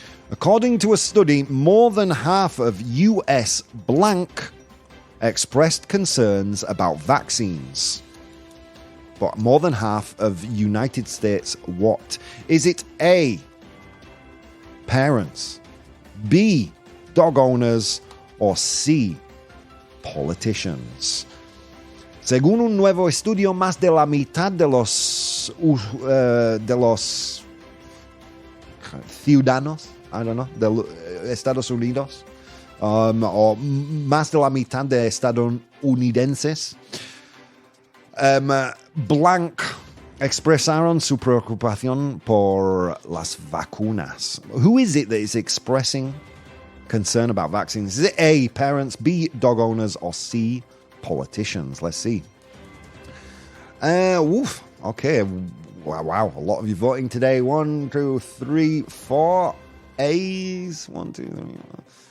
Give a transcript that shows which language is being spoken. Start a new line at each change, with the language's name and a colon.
English: According to a study, more than half of US blank expressed concerns about vaccines. But more than half of United States what? Is it A, parents, B, dog owners, or C, politicians?
Spanish: Según un nuevo estudio, más de la mitad de los ciudadanos,
English: I don't know,
Spanish: de Estados Unidos, o más de la mitad de estadounidenses, blank expresaron su preocupación por las vacunas.
English: Who is it that is expressing concern about vaccines? Is it A, parents, B, dog owners, or C, politicians? Let's see. Okay. Wow. A lot of you voting today. 1, 2, 3, 4 A's. 1, 2, 3.